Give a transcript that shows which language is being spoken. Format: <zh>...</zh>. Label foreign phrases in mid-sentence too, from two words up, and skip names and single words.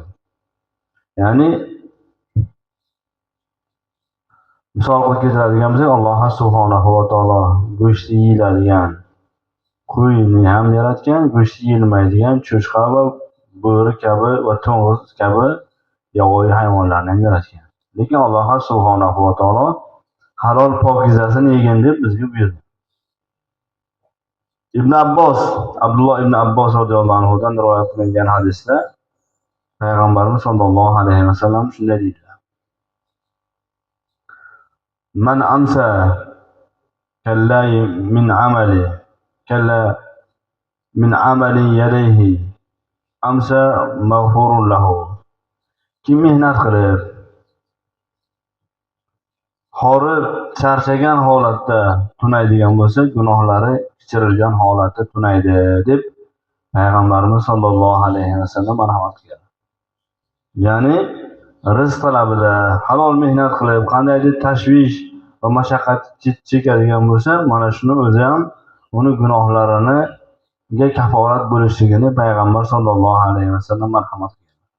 <uz>Ya'ni misol qilib keltiradigan bo'lsak, Alloh</uz> <ar>سبحانه وتعالى</ar> <uz>go'shti yeyiladigan qo'yni ham yaratgan, go'shti yeyilmaydigan cho'chqa va bo'ri kabi va to'ng'iz kabi yovvoyi hayvonlarni ham yaratgan. Lekin Alloh</uz> <ar>سبحانه وتعالى</ar> <uz>halol pokizasini yegin deb bizga buyurdi. Abdulloh ibn Abbos</uz> <ar>رضي الله عنه</ar> <uz>rivoyat qilingan hadisda Payg'ambarimiz</uz> <ar>صلى الله عليه وسلم</ar> <uz>shunday deydilar:</uz> <ar>"من أمسى كالا من عمل يديه أمسى مغفورا له."</ar> <uz>Kim mehnat qilib, horib, charchagan holatda tunaydigan bo'lsa, gunohlari kechirilgan holatda tunaydi deb Payg'ambarimiz</uz> <ar>صلى الله عليه وسلم</ar> <uz>marhamat qilgan. Ya'ni rizq talabida halol mehnat qilib, qandaydir tashvish va mashaqqat chekadigan bo'lsa, mana shuni o'zi ham uni gunohlariga kaforat bo'lishligini Payg'ambar</uz> <ar>صلى الله عليه وسلم</ar> <uz>marhamat qilgan.</uz>